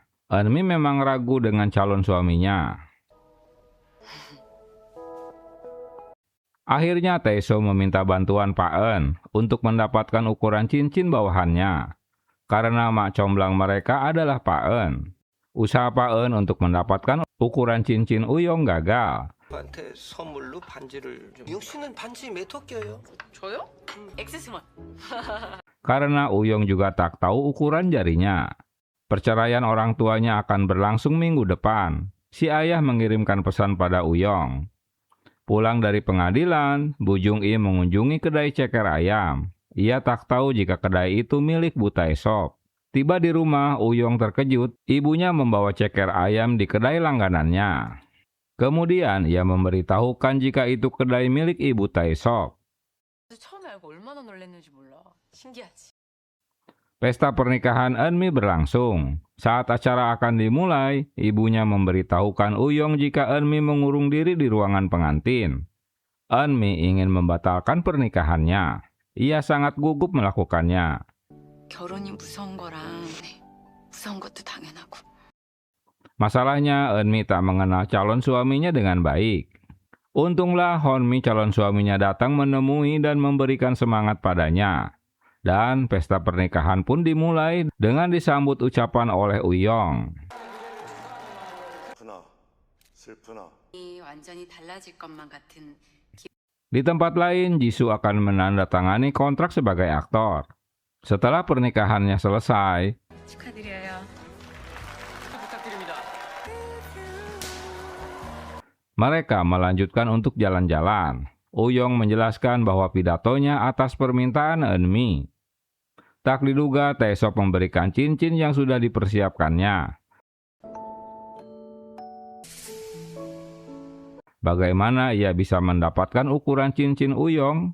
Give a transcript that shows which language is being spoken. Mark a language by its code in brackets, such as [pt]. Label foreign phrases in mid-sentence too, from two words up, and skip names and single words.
[id] Eunmi memang ragu dengan calon suaminya. Akhirnya Tae-sop meminta bantuan Pak Eun untuk mendapatkan ukuran cincin bawahannya. Karena mak comblang mereka adalah Pak Eun. Usaha Pak Eun untuk mendapatkan ukuran cincin Uyong gagal. [ko] 한테 선물로 반지를 좀. 미영 씨는 반지 몇 호 껴요? 저요? 엑세스몰. [id] Karena Uyong juga tak tahu ukuran jarinya. Perceraian orang tuanya akan berlangsung minggu depan. Si ayah mengirimkan pesan pada Uyong. Pulang dari pengadilan, Bu Jung Im mengunjungi kedai ceker ayam. Ia tak tahu jika kedai itu milik Bu Tae-sop. Tiba di rumah, Uyong terkejut. Ibunya membawa ceker ayam di kedai langganannya. Kemudian ia memberitahukan jika itu kedai milik Ibu Tae-sop. [ko] 처음에 알고 얼마나 놀랐는지 몰라. 신기하지. [id] Pesta pernikahan Eunmi berlangsung. Saat acara akan dimulai, ibunya memberitahukan Uyong jika Eunmi mengurung diri di ruangan pengantin. Eunmi ingin membatalkan pernikahannya. Ia sangat gugup melakukannya. [ko] 결혼이 무서운 거랑 무서운 것도 당연하고. [id] Masalahnya, Eunmi tak mengenal calon suaminya dengan baik. Untunglah Honmi calon suaminya datang menemui dan memberikan semangat padanya. Dan pesta pernikahan pun dimulai dengan disambut ucapan oleh Uyong. [ko] 슬프나 슬프나 이 완전히 달라질 것만 같은 [id] Di tempat lain, Jisoo akan menandatangani kontrak sebagai aktor. Setelah pernikahannya selesai, [ko] 축하드려요. 부탁드립니다. [id] mereka melanjutkan untuk jalan-jalan. Uyong menjelaskan bahwa pidatonya atas permintaan Eunmi. Tak diduga, Taesop memberikan cincin yang sudah dipersiapkannya. Bagaimana ia bisa mendapatkan ukuran cincin Uyong?